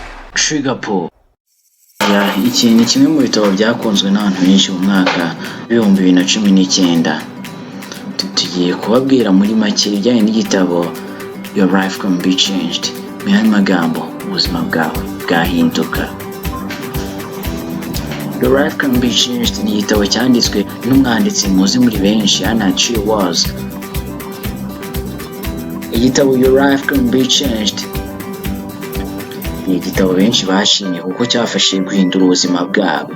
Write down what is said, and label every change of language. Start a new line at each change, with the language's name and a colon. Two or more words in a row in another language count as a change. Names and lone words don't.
Kinyarwanda: Igitabo iki ni kimwe mu bitabo byakunzwe n'abantu benshi mu mwaka w'ibihumbi 2019. Tugiye kubabwira muri make ibijyanye n'igitabo Your Life Can Be Changed. Mu yandi magambo, ubuzima bwawe bwahinduka. Your Life Can Be Changed ni igitabo cyanditswe n'umwanditsi muzi muri benshi Anath. Igitabo Your Life Can Be Changed ni igitabo benshi bashimye kuko cyafashije guhindura ubuzima bwabo.